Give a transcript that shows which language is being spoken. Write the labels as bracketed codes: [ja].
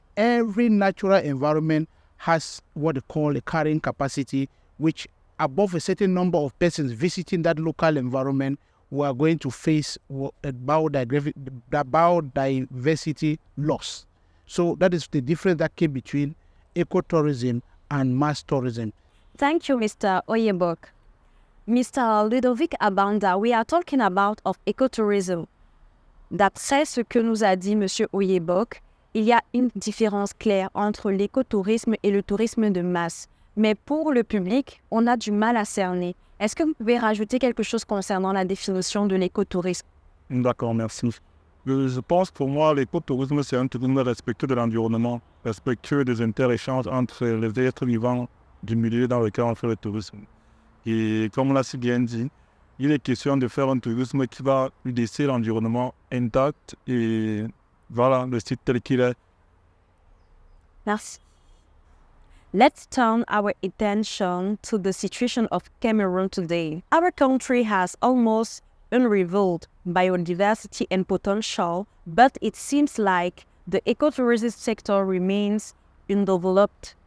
[en] Every natural environment has what they call a carrying capacity, which above a certain number of persons visiting that local environment, we are going to face a biodiversity loss. So that is the difference that came between ecotourism and mass tourism. Thank you, Mr. Oyebok. Mr. Ludovic Abanda, we are talking about ecotourism. [fr] D'après ce que nous a dit Monsieur Oyebok, il y a une différence claire entre l'écotourisme et le tourisme de masse. Mais pour le public, on a du mal à cerner. Est-ce que vous pouvez rajouter quelque chose concernant la définition de l'écotourisme? D'accord, merci. Je pense pour moi, l'écotourisme, c'est un tourisme respectueux de l'environnement, respectueux des interéchanges entre les êtres vivants du milieu dans lequel on fait le tourisme. Et comme on l'a si bien dit, il est question de faire un tourisme qui va laisser l'environnement intact et voilà, le site tel qu'il est. Merci. [en] Let's turn our attention to the situation of Cameroon today. Our country has almost unrivaled biodiversity and potential, but it seems like the ecotourism sector remains undeveloped.